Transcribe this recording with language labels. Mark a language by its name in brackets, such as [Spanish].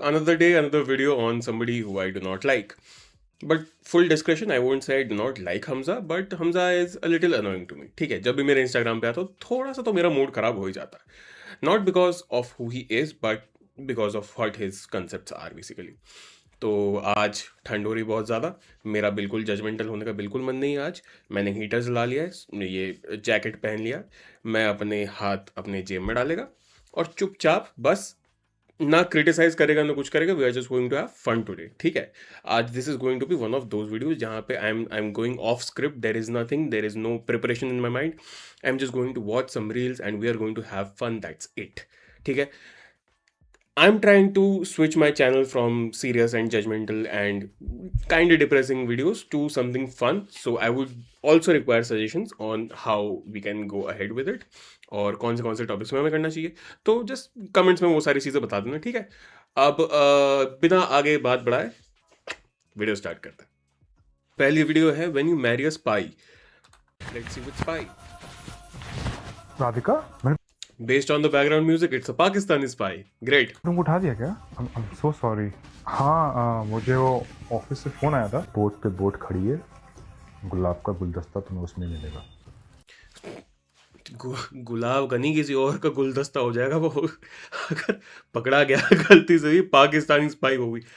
[English] Another day, another video on somebody who I do not like. But full discretion, I won't say I do not like Hamza, but Hamza is a little annoying to me. [Hindi] ठीक है, जब भी मेरे Instagram पे आता हो थोड़ा सा तो मेरा मूड खराब हो ही जाता है. [English] Not because of who he is, but because of what his concepts are basically. [Hindi] तो आज ठंड हो रही बहुत ज़्यादा. मेरा बिल्कुल जजमेंटल होने का बिल्कुल मन नहीं है आज. मैंने हीटर जला लिया है, ये जैकेट पहन लिया. मैं अपने हाथ अपने जेब में डालेगा और चुपचाप बस ना क्रिटिसाइज करेगा ना कुछ करेगा. [English] We are just going to have fun today. [Hindi] ठीक है, आज [English] This is going to be one of those videos जहाँ पे I am going off script. There is nothing, there is no preparation in my mind. I am just going to watch some reels and we are going to have fun. That's it. [Hindi] ठीक है, [English] I'm trying to switch my channel from serious and judgmental and kind of depressing videos to something fun. So I would also require suggestions on how we can go ahead with it [Hindi] और कौन से topics में हमें करना चाहिए. तो just comments में वो सारी चीज़ें बता देना. ठीक है, अब बिना आगे बात बढ़ाए वीडियो स्टार्ट करते हैं. पहली वीडियो है [English] When you marry a spy. Let's see which spy. [Hindi] Radhika, मैंने [English] Based on the background music, it's a Pakistani spy. Great. [Hindi] तुमको उठा दिया क्या? [English] I'm so sorry. [Hindi] हाँ, मुझे वो ऑफिस से फोन आया था. बोट पे बोट खड़ी है, गुलाब का गुलदस्ता तुम्हें उसमें मिलेगा. गुलाब का नहीं, किसी और का गुलदस्ता हो जाएगा वो. अगर पकड़ा गया गलती से, ही पाकिस्तानी स्पाई होगी.